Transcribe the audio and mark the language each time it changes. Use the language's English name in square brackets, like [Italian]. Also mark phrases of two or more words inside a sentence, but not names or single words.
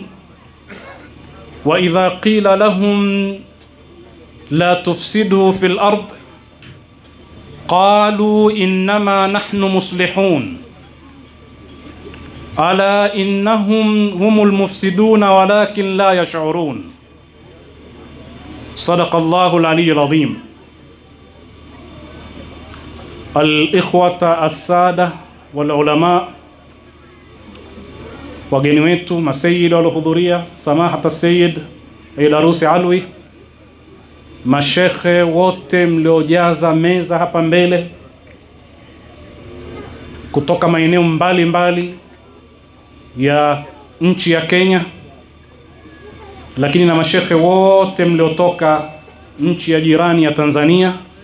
[Arabic] وإذا قيل لهم لا تفسدوا في الأرض قالوا إنما نحن مصلحون ألا إنهم هم المفسدون ولكن لا يشعرون. صدق الله العلي العظيم. الإخوة السادة والعلماء، [Swahili] wageni wetu, masayid waliohudhuria, samahata Sayyid Ailarusi Alwi, mashekhe wote mliojaza meza hapa mbele kutoka maeneo mbalimbali ya nchi ya Kenya, lakini na mashekhe wote mliotoka nchi ya jirani ya Tanzania,